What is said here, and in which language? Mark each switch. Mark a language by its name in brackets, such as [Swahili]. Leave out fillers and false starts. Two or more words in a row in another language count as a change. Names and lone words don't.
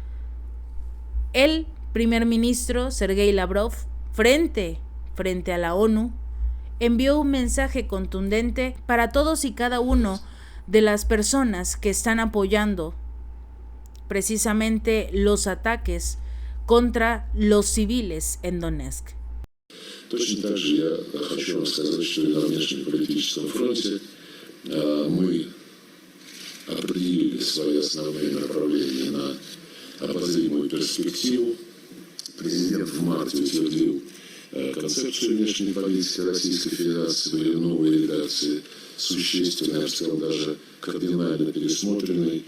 [Spanish] El primer ministro Sergei Lavrov, frente a la ONU, envió un mensaje contundente para todos y cada uno de las personas que están apoyando precisamente los ataques contra los civiles en Donetsk. [Russian] Точно так же я хочу вам сказать, что и на внешнеполитическом фронте мы определили свои основные направления на обозримую перспективу. Президент в марте утвердил концепцию внешней политики Российской Федерации, были новые редакции, существенно, я бы сказал, даже кардинально пересмотренной,